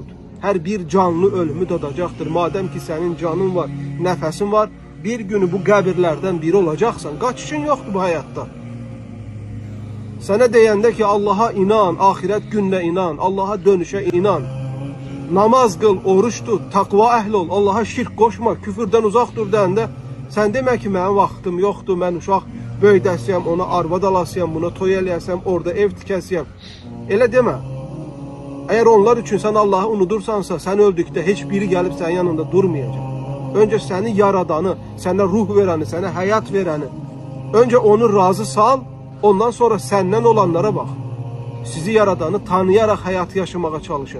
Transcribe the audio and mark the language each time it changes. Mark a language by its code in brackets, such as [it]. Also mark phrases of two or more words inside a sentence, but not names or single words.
[tr] Her bir canlı ölümü tadacaktır. Madem ki senin canın var, nefesin var, bir günü bu qəbirlərdən biri olacaksan, kaçışın yoktu bu hayatta. Sana deyəndə ki Allah'a inan, ahiret gününe inan, Allah'a dönüşe inan. Namaz kıl, oruç tut, takva ehli ol, Allah'a şirk koşma, küfürden uzak dur [az] deyəndə sen demə ki mənim vaxtım yoxdur, mən uşaq böyüdəsiyəm, ona arvad alasıyam, buna toy eləyəsiyəm, orada ev tikəsiyəm. Elə demə. [tr] Eğer onlar için sen Allah'ı unutursansa, sen öldükdə heç biri gelip senin yanında durmayacak. Önce seni yaradanı, sana ruh vereni, sana hayat vereni, önce onu razı sal, ondan sonra senden olanlara bak. Sizi yaradanı tanıyarak hayatı yaşamaya çalışın.